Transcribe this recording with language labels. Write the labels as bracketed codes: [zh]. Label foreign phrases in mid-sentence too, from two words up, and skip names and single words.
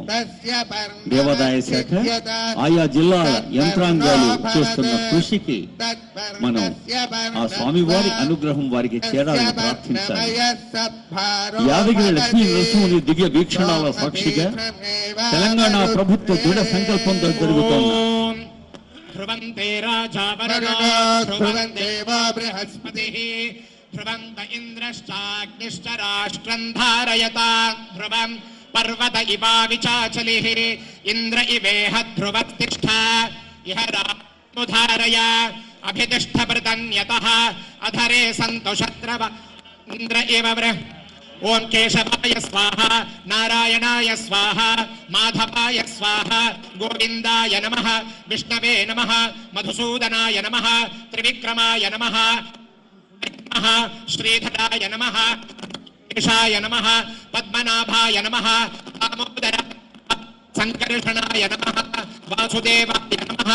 [te] దేవాదాయ శాఖ, ఆయా జిల్లాల యంత్రాంగాలు చేస్తున్న కృషికి మనం ఆ స్వామివారి అనుగ్రహం వారికి చేరాలని ప్రార్థించాలి. యాదగిరి లక్ష్మీ నరసింహుని దివ్య వీక్షణాల సాక్షిగా తెలంగాణ ప్రభుత్వ దృఢ సంకల్పంతో జరుగుతోంది. [sa] ध्रुवन्ते राजा वरुणो ध्रुवन्ते वो बृहस्पतिः ध्रुवन्त इन्द्रश्चाग्निश्च राष्ट्रं धारयता ध्रुवं पर्वत इवाविचाचलिः इन्द्र इवेह ध्रुवतिष्ठा इह रामुधारय अभितिष्ठभृतन्यतः अधरे सन्तु शत्रव इन्द्र इव ఓం కేశవాయ స్వాహ, నారాయణాయ స్వాహ, మాధవాయ స్వాహ, గోవిందాయ నమః, విష్ణవే నమః, మధుసూదనాయ నమః, త్రివిక్రమాయ నమః, శ్రీధరాయ నమః, కేశాయ నమః, పద్మనాభాయ నమః, దామోదర సంకర్షణాయ నమః, వాసుదేవాయ నమః.